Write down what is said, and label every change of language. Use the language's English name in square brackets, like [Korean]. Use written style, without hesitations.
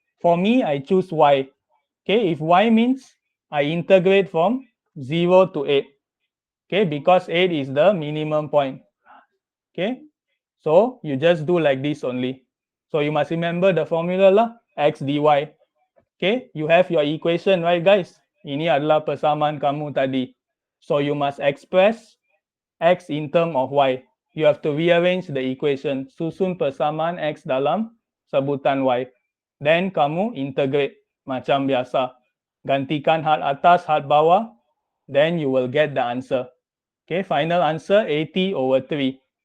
[English] For me, I choose y. Okay, if y means I integrate from 0 to 8. Okay, because 8 is the minimum point. Okay, so you just do like this only. So you must remember the formula lah, x dy. Okay, you have your equation, right guys? [Malay] Ini adalah persamaan kamu tadi. [English] So you must express x in term of y. You have to rearrange the equation. [Malay] Susun persamaan x dalam sebutan y. [English] Then [Malay] kamu integrate macam biasa. Gantikan had atas, had bawah. [English] Then you will get the answer. Okay, final answer 80 over 3.